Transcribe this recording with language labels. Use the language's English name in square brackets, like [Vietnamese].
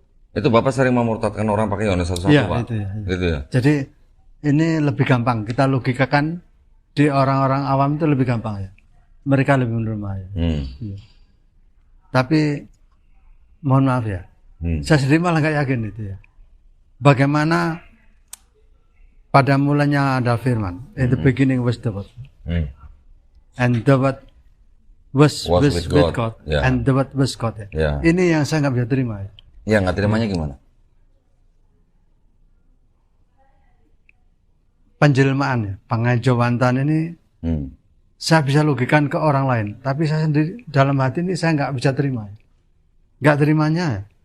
[Indonesian] Itu Bapak sering memurtadkan orang pakai Yohanes 1:1, Ya, Pak? itu ya. Gitu ya? Jadi ini lebih gampang, kita logikakan di orang-orang awam itu lebih gampang ya. Mereka lebih menerima ya. Ya. Tapi mohon maaf ya, saya sendiri malah nggak yakin itu ya. Bagaimana pada mulanya ada firman, [English] in the beginning was the word, and the word was with God, yeah. and the word was God [Indonesian] ya. [English] Yeah. [Indonesian] Ini yang saya nggak bisa terima ya. Ya, nggak terimanya gimana? Penjelmaan ya, pengajawantan ini saya bisa logikan ke orang lain, tapi saya sendiri dalam hati ini saya nggak bisa terima. Nggak terimanya ya.